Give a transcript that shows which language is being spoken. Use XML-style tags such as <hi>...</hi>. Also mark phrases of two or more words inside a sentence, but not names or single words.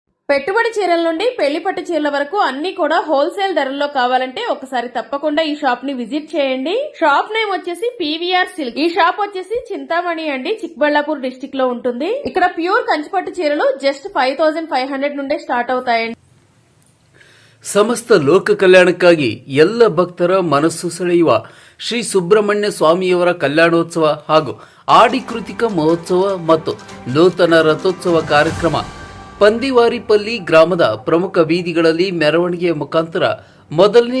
<te>పెట్టుబడి చీరల నుండి పెళ్లి పట్టు చీరల వరకు అన్ని కూడా హోల్సేల్ ధరల్లో కావాలంటే ఒకసారి తప్పకుండా ఈ షాప్ ని విజిట్ చేయండి. షాప్ నేమ్ వచ్చేసి పీవీఆర్ సిల్క్. ఈ షాప్ వచ్చేసి చింతామణి అండి, చిక్బళ్ళాపూర్ డిస్టిక్ లో ఉంటుంది. ఇక్కడ ప్యూర్ కంచిపట్టు చీరలు జస్ట్ 5500 నుండే ಸ್ಟಾರ್ಟ್ అవుతాయండి.</te> <kn>ಸಮಸ್ತ ಲೋಕ ಕಲ್ಯಾಣಕ್ಕಾಗಿ ಎಲ್ಲ ಭಕ್ತರ ಮನಸ್ಸು ಸೆಳೆಯುವ ಶ್ರೀ ಸುಬ್ರಹ್ಮಣ್ಯ ಸ್ವಾಮಿಯವರ ಕಲ್ಯಾಣೋತ್ಸವ ಹಾಗೂ ಆಡಿ ಕೃತಿಕ ಮಹೋತ್ಸವ ಮತ್ತು ನೂತನ ರಥೋತ್ಸವ ಕಾರ್ಯಕ್ರಮ ಪಂದಿವಾರಿಪಲ್ಲಿ ಗ್ರಾಮದ ಪ್ರಮುಖ ಬೀದಿಗಳಲ್ಲಿ ಮೆರವಣಿಗೆಯ ಮುಖಾಂತರ ಮೊದಲನೇ</kn>